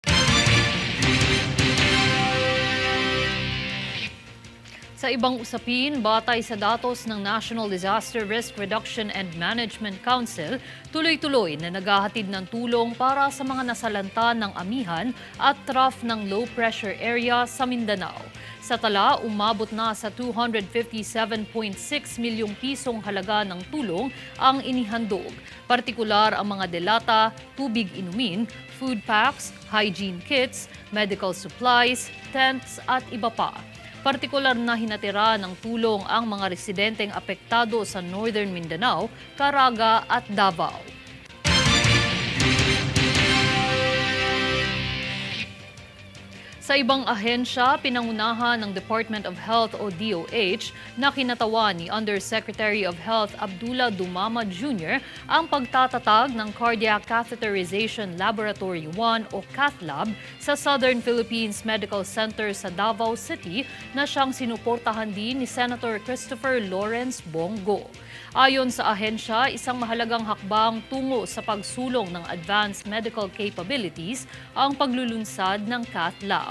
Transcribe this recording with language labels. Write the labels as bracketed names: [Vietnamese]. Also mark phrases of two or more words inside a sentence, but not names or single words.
[Filipino] Sa ibang usapin, batay sa datos ng National Disaster Risk Reduction and Management Council, tuloy-tuloy na naghahatid ng tulong para sa mga nasalanta ng amihan at trough ng [English] low-pressure area [Filipino] sa Mindanao. Sa tala, umabot na sa 257.6 milyong pisong halaga ng tulong ang inihandog. Partikular ang mga delata, tubig inumin, [English] food packs, hygiene kits, medical supplies, tents [Filipino] at iba pa. Partikular na hinatira ng tulong ang mga residenteng apektado sa Northern Mindanao, Caraga at Davao. Sa ibang ahensya, pinangunahan ng Department of Health o DOH na kinatawan ni Undersecretary of Health Abdullah Dumama Jr. ang pagtatatag ng Cardiac Catheterization Laboratory 1 o CathLab sa Southern Philippines Medical Center sa Davao City na siyang sinuportahan din ni Senator Christopher Lawrence Bongo. Ayon sa ahensya, isang mahalagang hakbang tungo sa pagsulong ng [English] advanced medical capabilities [Filipino] ang paglulunsad ng Cath Lab.